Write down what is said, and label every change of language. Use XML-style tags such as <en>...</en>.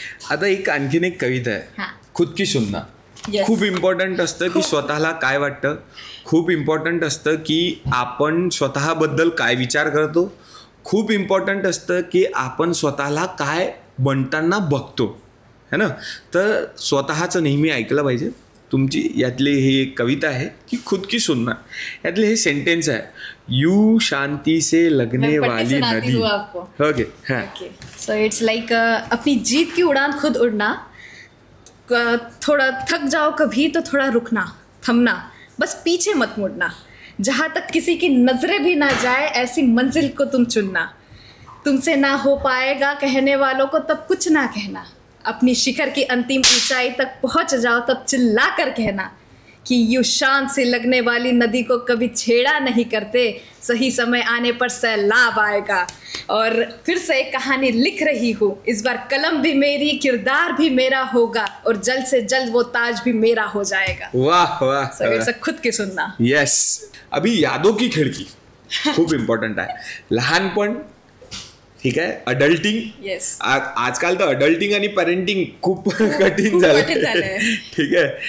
<mr>आता आणखीन एक कविता आहे, खुद की सुनना. खूप इम्पॉर्टंट असतं की स्वतःला काय वाटतं, खूप इम्पॉर्टंट असतं की आपण स्वतःबद्दल काय विचार करतो, खूप इम्पॉर्टंट असतं की आपण स्वतःला काय बनताना बघतो, है ना. तर स्वतःचं नेहमी ऐकलं पाहिजे. तुमची यातली ही एक कविता आहे की खुद की सुनना, यातले हे सेंटेन्स आहे, यू शांति से लगने वाली नदी. ओके,</mr> <en>so it's like</en> <hi>अपनी जीत की उड़ान खुद उड़ना, थोड़ा थक जाओ कभी तो थोड़ा रुकना, थमना, बस पीछे मत मुड़ना, जहाँ तक किसी की नजरें भी ना जाए ऐसी मंजिल को तुम चुनना, तुमसे ना हो पाएगा कहने वालों को तब कुछ ना कहना, अपनी शिखर की अंतिम ऊंचाई तक पहुंच जाओ तब चिल्ला कर कहना कि यूं शान से लगने वाली नदी को कभी छेड़ा नहीं करते, सही समय आने पर सैलाब आएगा. और फिर से एक कहानी लिख रही हूँ, इस बार कलम भी मेरी, किरदार भी मेरा होगा, और जल्द से जल्द वो ताज भी मेरा हो जाएगा. वाह वाह. सो इट्स खुद की सुनना.</hi> <en>Yes.</en> <mr>अभी यादों की खिडकी खूप इम्पॉर्टंट आहे. लहानपण, ठीक आहे, अडल्टिंग.</mr> <en>Yes.</en> <mr>आजकाल तर अडल्टिंग आणि पॅरेंटिंग खूप कठीण झालंय. ठीक आहे.</mr>